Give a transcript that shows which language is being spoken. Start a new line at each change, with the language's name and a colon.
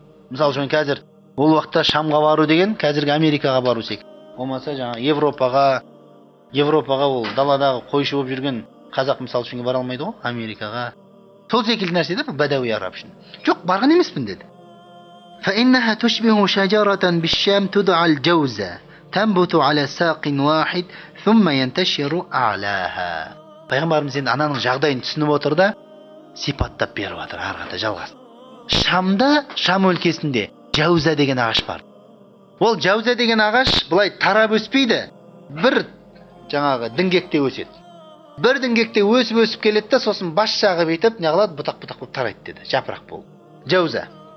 Kazakh: Мысалы үшін қазір ол уақытта Шамға бару деген қазіргі Америкаға бару секілді. Болмаса жаңа Европаға ол даладағы қойшы болып жүрген қазақ мысалы үшін бара алмайды ғой Америкаға. Сол секілді нәрсе де бәдәуи араб үшін. Жоқ, барған емеспін деді.
Arabic: فإنها تشبه شجرة بالشام تدعى الجوزة تنبت على ساق واحد ثم ينتشر أعلاها.
Kazakh: Пайғамбарымыз енді ананың жағдайын түсініп отыр да сипаттап беріп жатыр ары қарата жалғас. Шамда, Шам өлкесінде жауза деген ағаш бар. Ол жауза деген ағаш былай тарап өспейді. Бір жаңағы діңгекте өседі. Бір діңгекте өсіп келеді да сосын бас жағы бетіп неғылады, бұтақ-бұтақ болып тарайды деді. Жапырақ болып. Жауза.